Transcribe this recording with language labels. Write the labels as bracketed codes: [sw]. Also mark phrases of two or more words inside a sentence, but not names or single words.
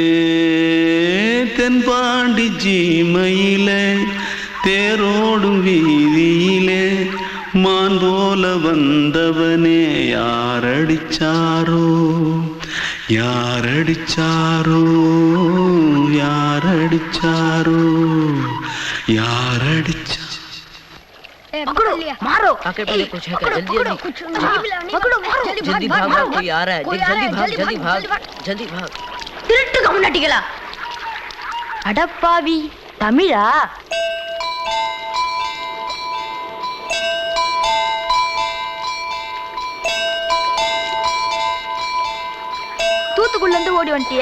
[ta] தென்பாண்டி சீமையிலே தேரோடும் வீதியிலே மான் போல வந்தவனே யாரடிச்சாரோ, யாரடிச்சாரோ, யாரடிச்சாரோ, யாரடிச்சா. [hi] मारो आके पहले कुछ है क्या? जल्दी जल्दी जल्दी भाग भाग, कोई आ रहा है, जल्दी भाग जल्दी भाग जल्दी भाग. [ta] திருட்டு கம்முனட்டிகளா, அடப்பாவி தமிழா? தூத்துக்குள்ள இருந்து ஓடி வந்துட்டியா?